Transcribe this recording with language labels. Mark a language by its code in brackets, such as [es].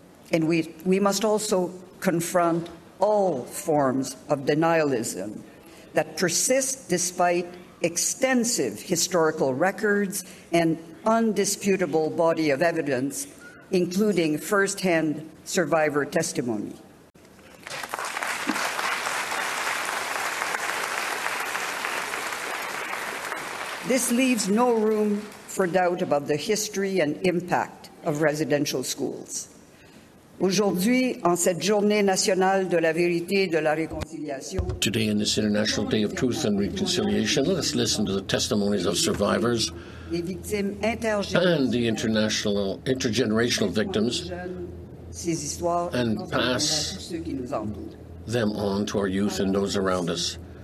[en] And we must also confront all forms of denialism that persist despite extensive historical records and undisputable body of evidence, including firsthand survivor testimony. This leaves no room for doubt about the history and impact of residential schools. [fr] Aujourd'hui, en cette journée nationale de la vérité de la réconciliation, [en] today, in this International Day of Truth and Reconciliation, let us listen to the testimonies of survivors and the international intergenerational victims and pass them on to our youth and those around us.